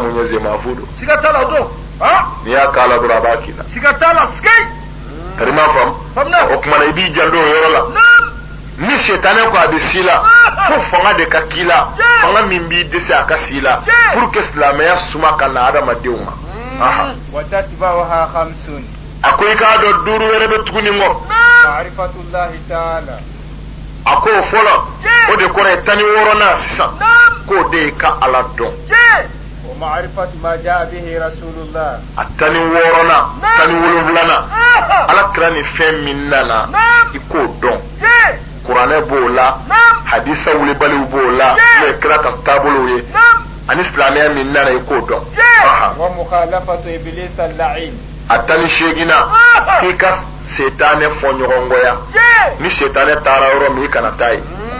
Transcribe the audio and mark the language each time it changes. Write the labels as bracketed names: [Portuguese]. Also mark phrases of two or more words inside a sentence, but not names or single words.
[Bambara] mun ye zemafu don n'i y'a k'a la dɔrɔn a b'a k'i la kari m'a faamu o kumana i b'i janto o yɔrɔ la ni sɛtanɛ ko a bɛ si la fo fanga de ka k'i la fanga min b'i dɛsɛ a ka si la [French] pour que [Bambara] silamɛya suma ka na adamadenw ma a ko i k'a dɔn 5 wɛrɛ bɛ tuguni kɔ a ko o fɔlɔ o de kɔrɔ ye 16nan sisan k'o de ye ka ala dɔn a 16nan 17nan ala kira ni fɛn min nana i k'o dɔn kuranɛ b'o la hadisa wulibaliw b'o la n'o ye kira ka taabolow ye ani silamɛya min nana i k'o dɔn a 18nan k'i ka setanɛ fɔ ɲɔgɔnkɔya ni setanɛ taara yɔrɔ min i kana taa ye